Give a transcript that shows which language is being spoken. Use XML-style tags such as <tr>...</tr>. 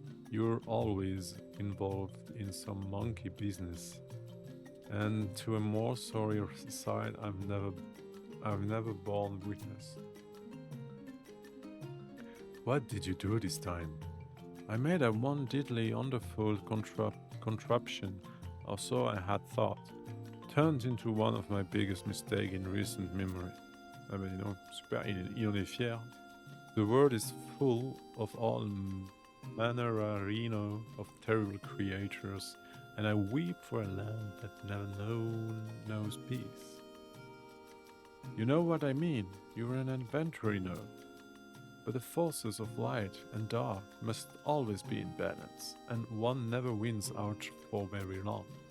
<en>You're always involved in some monkey business, and to a more sorry side I've never borne witness. What did you do this time? I made a one diddly wonderful contraption, or so I had thought. Turned into one of my biggest mistakes in recent memory.</en> <fr>Ah ben dis donc, super, il en est fier.</fr> <en>The world is full of all manner of terrible creatures, and I weep for a land that never knows peace. You know what I mean, you're an adventurer, you know. But the forces of light and dark must always be in balance, and one never wins out for very long.</en>